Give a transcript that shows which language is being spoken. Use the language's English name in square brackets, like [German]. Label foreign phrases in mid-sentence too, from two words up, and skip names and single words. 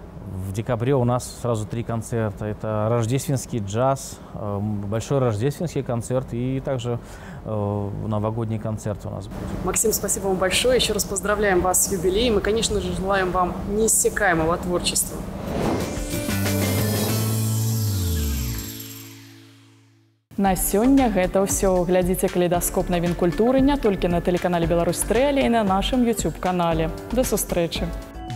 [Russian] В В декабре у нас сразу 3 концерта. Это рождественский джаз, большой рождественский концерт и также новогодний концерт у нас будет. Максим, спасибо вам большое. Еще раз поздравляем вас с юбилеем и, конечно же, желаем вам неиссякаемого творчества. [Belarusian] На сёння гэта ўсё. Глядзіце калейдаскоп навін культуры не толькі на тэлеканале Беларусь-3, але і на нашым YouTube-канале. До сустрэчы!